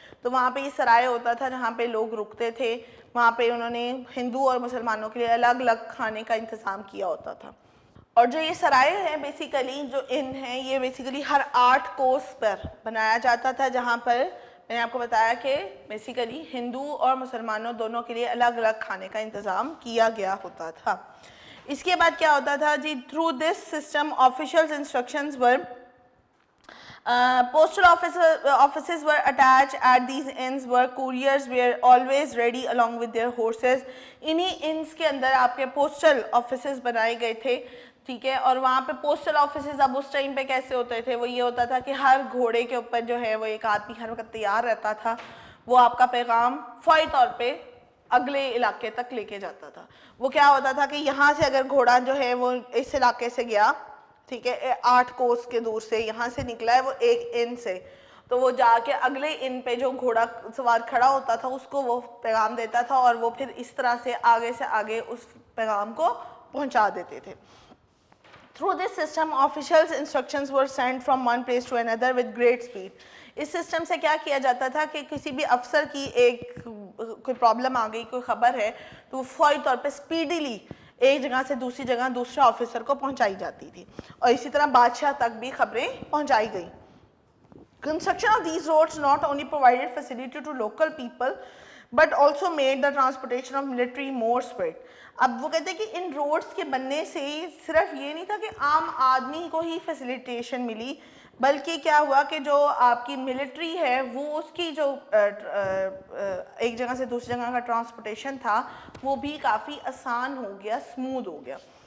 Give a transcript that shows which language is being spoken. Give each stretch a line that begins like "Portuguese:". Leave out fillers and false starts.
Urdu: تو وہاں پہ یہ سرائے ہوتا تھا جہاں پہ لوگ رکتے تھے. وہاں پہ انہوں نے ہندو اور مسلمانوں کے لیے الگ الگ کھانے کا انتظام کیا ہوتا تھا. اور جو یہ سرائے ہیں بیسیکلی جو ان ہیں یہ بیسیکلی ہر 8 کوس پر بنایا جاتا تھا, جہاں پر میں نے آپ کو بتایا کہ بیسیکلی ہندو اور مسلمانوں دونوں کے لیے الگ الگ کھانے کا انتظام کیا گیا ہوتا تھا. اس کے بعد کیا ہوتا تھا جی,
English: Through this system officials instructions were postal offices were attached at these inns where couriers were always ready along with their horses.
Urdu: انہی انس کے اندر آپ کے postal offices بنائے گئے تھے, ٹھیک ہے, اور وہاں پہ postal offices اب اس ٹائم پہ کیسے ہوتے تھے, وہ یہ ہوتا تھا کہ ہر گھوڑے کے اوپر جو ہے وہ ایک آدمی ہر وقت تیار رہتا تھا, وہ آپ کا پیغام فوری طور پہ اگلے علاقے تک لے کے جاتا تھا. وہ کیا ہوتا تھا کہ یہاں سے اگر گھوڑا جو ہے وہ اس علاقے سے گیا, ٹھیک ہے, 8 کوس کے دور سے یہاں سے نکلا ہے وہ ایک ان سے, تو وہ جا کے اگلے ان پہ جو گھوڑا سوار کھڑا ہوتا تھا اس کو وہ پیغام دیتا تھا, اور وہ پھر اس طرح سے آگے اس پیغام کو پہنچا دیتے تھے.
English: Through this system, officials' instructions were sent from one place to another with great speed.
Urdu: اس system سے کیا کیا جاتا تھا کہ کسی بھی افسر کی کوئی پرابلم آ گئی, کوئی خبر ہے, تو وہ فوری طور پہ اسپیڈیلی ایک جگہ سے دوسری جگہ دوسرے آفیسر کو پہنچائی جاتی تھی, اور اسی طرح بادشاہ تک بھی خبریں پہنچائی گئیں.
English: Construction of these roads not only provided facility to local people but also made the transportation of military more spread.
Urdu: اب وہ کہتے ہیں کہ ان روڈز کے بننے سے صرف یہ نہیں تھا کہ عام آدمی کو ہی فیسیلیٹیشن ملی, بلکہ کیا ہوا کہ جو آپ کی ملٹری ہے وہ اس کی جو ایک جگہ سے دوسری جگہ کا ٹرانسپورٹیشن تھا وہ بھی کافی آسان ہو گیا, اسموتھ ہو گیا.